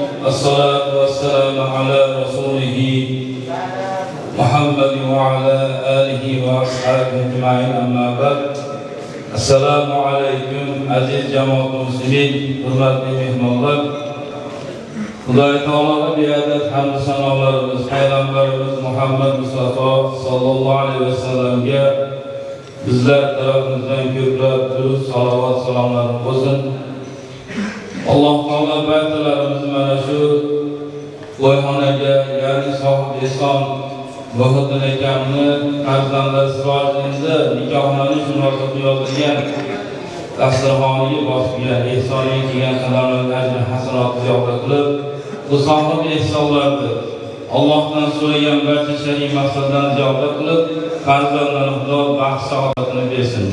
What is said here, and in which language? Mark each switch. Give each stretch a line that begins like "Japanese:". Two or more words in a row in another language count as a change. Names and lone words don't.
Arabic: الصلاة والسلام على رسوله محمد وعلى آله وأصحابه أجمعين أما بعد السلام عليكم عزيز جماعة المسلمين
Uzbek: hurmatli mehmonlar. Xudoy taologa beadad hamd sanolarimiz payg'ambarimiz Muhammad Mustafa
Arabic: صلى الله عليه وسلم
Uzbek: bizlar tarafimizdan ko'plab durud, salovat, salomlar bo'lsin. Alloh taolo barchalarimizni mana shu loyihaga, ya'ni sohib Islom Muhiddin akamni farzandlari Sirojiddinni nikohlanish munosabati yozilgan dasturxoniga bosgan, ehsoniga kelgan qadamlarni ajr hasanat ziyoda qilib, bu sohib ehsonlarni Allohdan so'ragan barcha shar'iy maqsadlarni ziyoda qilib, farzandlarni Xudo baxt saodatini bersin.